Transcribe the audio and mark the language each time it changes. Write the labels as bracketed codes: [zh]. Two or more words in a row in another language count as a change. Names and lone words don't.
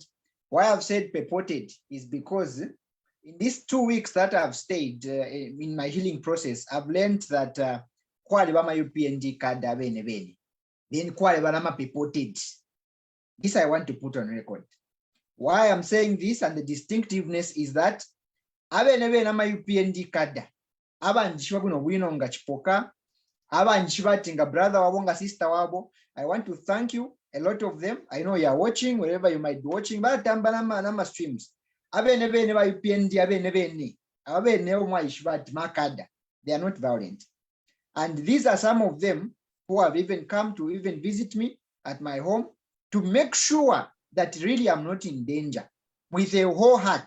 [en] Why I've said purported is because in these 2 weeks that I've stayed in my healing process, I've learned that my UPND card then purported. This I want to put on record. Why I'm saying this and the distinctiveness is that my UPND card [bem] abanjishwa kuno wino nga chipoka abanjibatinga brother wabo nga sister wabo. [en] I want to thank you. A lot of them, I know you are watching, wherever you might be watching, but nama streams. They are not violent. And these are some of them who have even come to even visit me at my home to make sure that really I'm not in danger with a whole heart.